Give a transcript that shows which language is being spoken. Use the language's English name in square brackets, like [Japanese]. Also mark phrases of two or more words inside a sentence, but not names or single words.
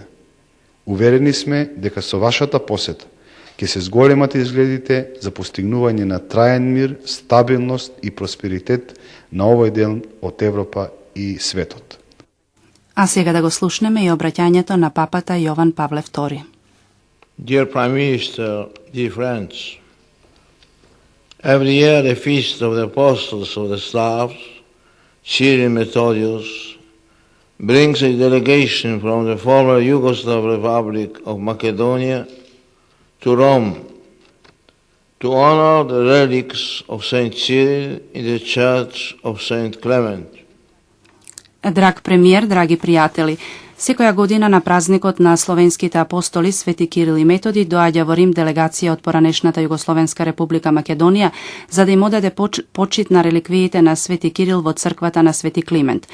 [Macedonian] Уверени сме дека со вашата посета ќе се зголемат изгледите за постигнување на траен мир, стабилност и просперитет на овој дел од Европа и светот. А сега да го слушнеме и обраќањето на папата Јован Павле II. [English] Dear Prime Minister, dear friends, every year the feast of the Apostles of the Slavs, Cyril and Methodius, brings a delegation from the former Yugoslav Republic of Macedonia to Rome to honor the relics of Saint Cyril in the Church of Saint Clement. [Macedonian] Драг премиер, драги пријатели, секоја година на празникот на словенските апостоли Свети Кирил и Методи доаѓа во Рим делегација од поранешната Југословенска република Македонија за да им одаде почит на реликвиите на Свети Кирил во црквата на Свети Климент.